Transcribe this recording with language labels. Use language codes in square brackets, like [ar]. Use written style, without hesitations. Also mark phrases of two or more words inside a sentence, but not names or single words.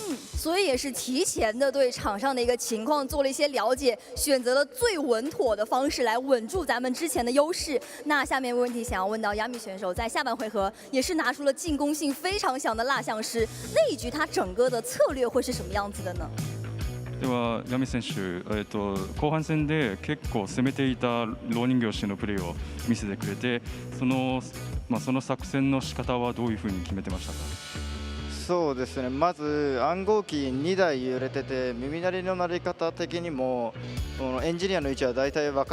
[zh] 所以也是提前的对场上的一个情况做了一些了解，选择了最稳妥的方式来稳住咱们之前的优势。那下面问题想要问到亚米选手，在下半回合也是拿出了进攻性非常强的蜡像师，那一局他整个的策略会是什么样子的呢？ [ja] ではヤミ選手、後半戦で結構攻めていた老人形師のプレーを見せてくれて、その作戦の仕方はどういうふうに決めてましたか？そうですね、まず暗号機2台揺れてて、耳鳴りの鳴り方的にもエンジニアの位置は大体分か